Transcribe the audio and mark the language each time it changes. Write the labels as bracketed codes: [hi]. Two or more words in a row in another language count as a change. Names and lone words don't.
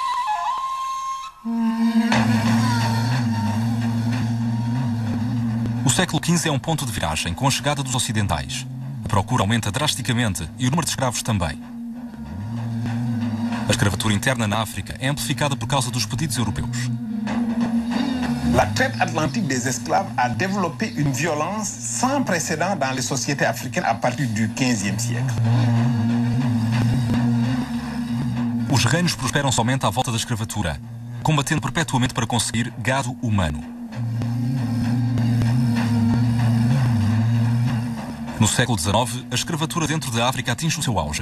[pt] O século XV é um ponto de viragem com a chegada dos ocidentais. A procura aumenta drasticamente e o número de escravos também. A escravatura interna na África é amplificada por causa dos pedidos europeus. [fr] La traite atlantique des esclaves a développé une violence sans précédent dans les sociétés africaines à partir du XVe siècle. [pt] Os reinos prosperam somente à volta da escravatura, combatendo perpetuamente para conseguir gado humano. No século XIX, a escravatura dentro da África atinge o seu auge.